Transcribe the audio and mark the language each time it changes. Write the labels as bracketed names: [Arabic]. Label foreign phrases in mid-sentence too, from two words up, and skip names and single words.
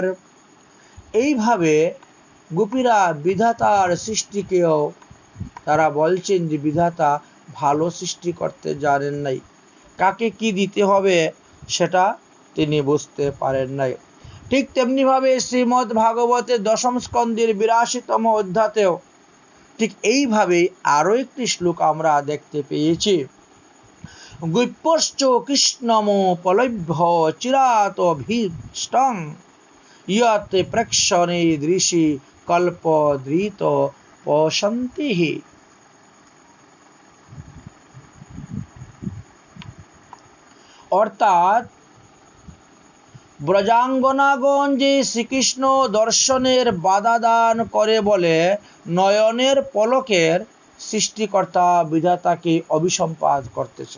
[Bangla] এইভাবে গোপীরা বিধাতার সৃষ্টিকেও তারা বলছেন যে বিধাতা ভালো সৃষ্টি করতে জানেন নাই, কাকে কি দিতে হবে সেটা তিনি বুঝতে পারেন নাই। ঠিক তেমনিভাবে শ্রীমদ্ ভাগবতের 10ম স্কন্ধের 82তম অধ্যায়েও ঠিক এইভাবে আরো একটি শ্লোক আমরা দেখতে পেয়েছি, [Sanskrit] গৈপ্যশ্চ কৃষ্ণম পলভ্য চিরাত ভীষ্টং, ইয়ত প্রেক্ষণে দৃশি কল্প ধৃত পশন্তি। [Bangla] অর্থাৎ ব্রজাঙ্গনাগণ যে শ্রীকৃষ্ণ দর্শনের বাধা দান করে বলে নয়নের পলকের সৃষ্টিকর্তা বিধাতাকে অভিসম্পাদ করতেছে।